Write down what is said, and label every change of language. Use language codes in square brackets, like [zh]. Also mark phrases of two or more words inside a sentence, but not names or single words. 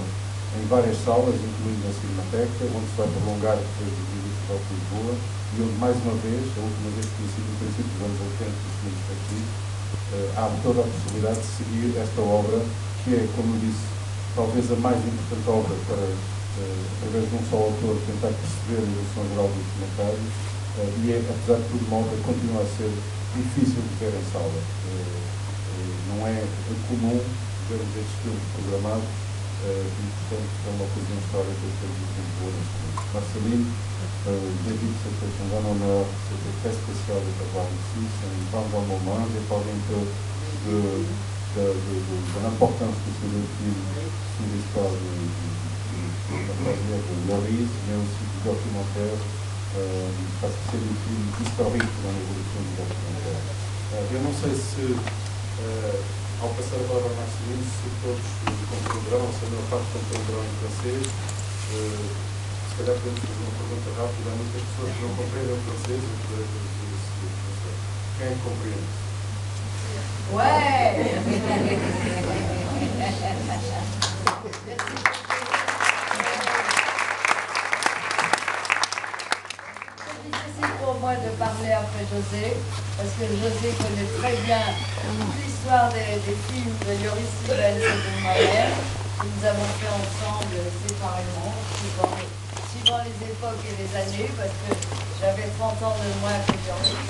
[pt] em várias salas, incluindo a Cinemateca, onde se vai prolongar depois do Visito da Lisboa, e onde, mais uma vez, a última vez que tinha sido no princípio dos anos 80, dos filmes aqui, há toda a possibilidade de seguir esta obra, que é, como eu disse, talvez a mais importante obra para, através de um só autor, tentar perceber a evolução geral do documentário, e é, apesar de tudo, uma obra que continua a ser difícil de ver em sala. Não é comum vermos estes filmes programados, e, portanto, é uma ocasião histórica que temos muito boa neste momento. [fr] Marceline, David, c'était un grand honneur, c'était très spécial de t'avoir ici, c'est un grand moment, j'ai parlé un peu de l'importance que c'est le film sur l'histoire de la carrière de Joris, mais aussi du documentaire, parce que c'est le film historique dans l'évolution du documentaire. [pt] Eu não sei se, ao passar a palavra a Marceline, se todos compreenderão, ou se a maior parte compreenderão em francês. Se calhar podemos fazer uma pergunta rápida. Há muitas pessoas que não compreendem o francês. Quem é que compreende? [fr] Ouais. C'est difficile pour moi de parler après José, parce que José connaît très bien toute l'histoire des films de Joris Ivens et de moi-même, que nous avons fait ensemble séparément, suivant les époques et les années, parce que j'avais 30 ans de moins que Joris.